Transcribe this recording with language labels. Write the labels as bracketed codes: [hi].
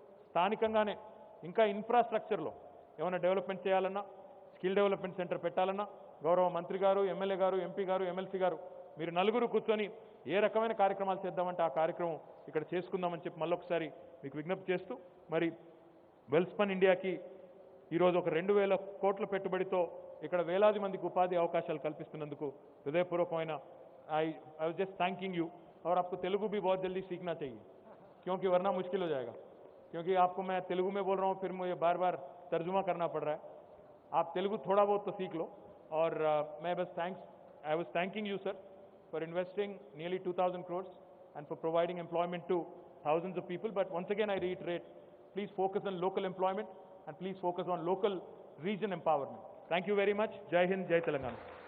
[te] స్థానికంగానే ఇంకా ఇన్ఫ్రాస్ట్రక్చర్లో ఏమైనా డెవలప్మెంట్ చేయాలన్నా, స్కిల్ డెవలప్మెంట్ సెంటర్ పెట్టాలన్నా గౌరవ మంత్రి గారు, ఎమ్మెల్యే గారు, ఎంపీ గారు, ఎమ్మెల్సీ గారు మీరు నలుగురు కూర్చొని ఏ రకమైన కార్యక్రమాలు చేద్దామంటే ఆ కార్యక్రమం ఇక్కడ చేసుకుందామని చెప్పి మళ్ళొకసారి మీకు విజ్ఞప్తి చేస్తూ, మరి వెల్స్పన్ ఇండియాకి ఈరోజు ఒక 2000 కోట్ల పెట్టుబడితో ఇక్కడ వేలాది మందికి ఉపాధి అవకాశాలు కల్పిస్తున్నందుకు హృదయపూర్వకమైన [en] I was just thanking you. [hi] और आपको तेलुगु भी बहुत जल्दी सीखना चाहिए, क्योंकि वरना मुश्किल हो जाएगा, क्योंकि आपको मैं तेलुगु में बोल रहा हूँ, फिर मुझे बार बार तर्जुमा करना पड़ रहा है. आप तेलुगु थोड़ा बहुत तो सीख लो. और मैं बस [en] I was thanking you sir for investing nearly 2000 crores and for providing employment to thousands of people. But once again I reiterate, please focus on local employment and please focus on local region empowerment. Thank you very much. Jai Hind, Jai Telangana.